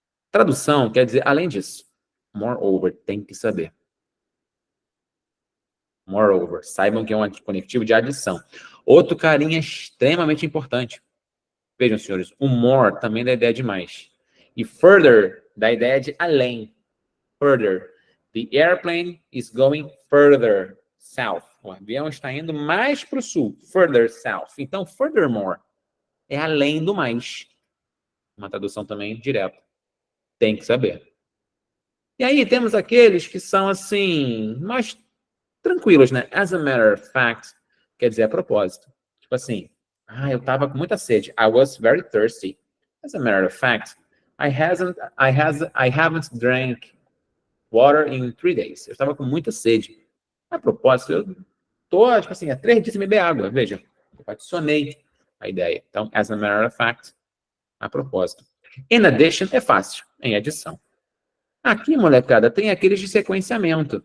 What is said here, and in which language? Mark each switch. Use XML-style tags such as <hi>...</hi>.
<pt>Tradução quer dizer além disso. Moreover, tem que saber. Moreover, saibam que é um conectivo de adição. Outro carinha extremamente importante. Vejam, senhores, o more também dá ideia de mais. E further dá ideia de além. Further.</pt> <en>The airplane is going further south.</en> <pt>O avião está indo mais para o sul.</pt> <en>Further south.</en> <pt>Então, furthermore é além do mais. Uma tradução também direta. Tem que saber. E aí temos aqueles que são assim, mais tranquilos, né?</pt> <en>As a matter of fact,</en> <pt>quer dizer a propósito. Tipo assim, eu tava com muita sede.</pt> <en>I was very thirsty. As a matter of fact, I haven't drank water in 3 days.</en> <pt>Eu estava com muita sede. A propósito, eu tô, tipo assim, há 3 dias sem beber água. Veja, eu adicionei a ideia. Então,</pt> <en>as a matter of fact,</en> <pt>a propósito. In addition, é fácil, em adição. Aqui, molecada, tem aqueles de sequenciamento.</pt>